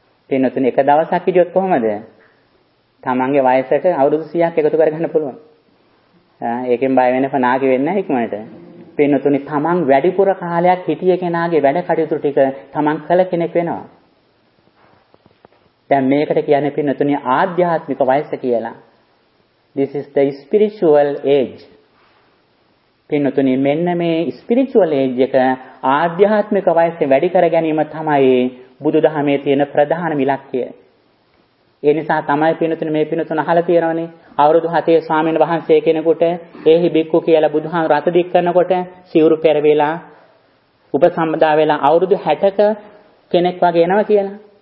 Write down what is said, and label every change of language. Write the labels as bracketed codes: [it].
[si] පින්නතුනි එක දවසක් ඉදියොත් කොහමද? තමන්ගේ වයසට අවුරුදු 100ක් එකතු කරගන්න පුළුවන්. ඒකෙන් බය වෙන්නේ නැහැ නාකි වෙන්නේ ඉක්මනට. පින්නතුනි තමන් වැඩිපුර කාලයක් හිටිය කෙනාගේ වැඩ කටයුතු ටික තමන් කළ කෙනෙක් වෙනවා. දැන් මේකට කියන්නේ පින්නතුනි ආධ්‍යාත්මික වයස කියලා. [en] This is the spiritual age. [si] පින්නතුනි මෙන්න මේ spiritual age එක ආධ්‍යාත්මික වයසේ වැඩි කර ගැනීම තමයි බුදුදහමේ තියෙන ප්‍රධානම ඉලක්කය. ඒ නිසා තමයි පිනතුන මේ පිනතුන අහලා තියෙනවනේ. අවුරුදු 7 ස්වාමීන් වහන්සේ කෙනෙකුට ඒහි බික්කු කියලා බුදුහාම රත දික් කරනකොට සිවුරු පෙරවිලා උපසම්බදා වෙලා අවුරුදු 60ක කෙනෙක් වගේ එනවා කියලා.